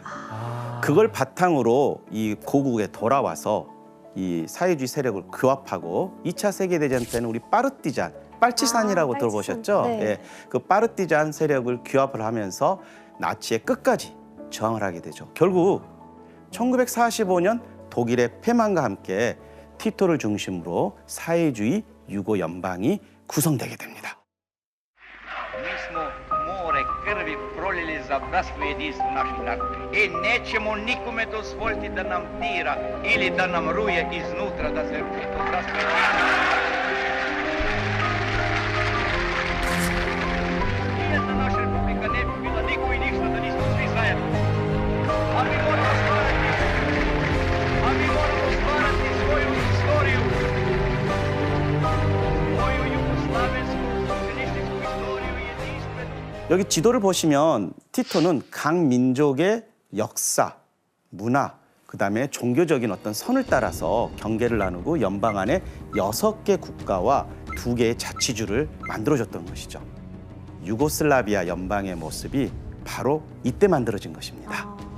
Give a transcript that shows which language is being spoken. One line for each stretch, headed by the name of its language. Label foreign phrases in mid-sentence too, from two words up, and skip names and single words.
Korean: 그걸 바탕으로 이 고국에 돌아와서 이 사회주의 세력을 규합하고 2차 세계대전 때는 우리 파르티잔, 빨치산이라고 들어보셨죠? 네. 예, 그 파르티잔 세력을 규합을 하면서 나치의 끝까지 저항을 하게 되죠. 결국 1945년 독일의 패망과 함께 티토를 중심으로 사회주의 유고 연방이 구성되게 됩니다.
Serbian: Mi smo more krvi prolili za bratstvo i jedinstvo naših naroda. I nećemo nikome dozvoliti da nam dira ili da nam ruje iznutra, da se ruši to bratstvo i jedinstvo. Nijedna naša republika ne bi bila niko i ništa da nismo svi zajedno. A mi moramo stvarati svoju istoriju, moju jugoslavensku socijalističku istoriju i jedinstvenu.
Korean: 여기 지도를 보시면 티토는 각 민족의 역사, 문화, 그다음에 종교적인 어떤 선을 따라서 경계를 나누고 연방 안에 6개 국가와 2개의 자치주를 만들어줬던 것이죠. 유고슬라비아 연방의 모습이 바로 이때 만들어진 것입니다.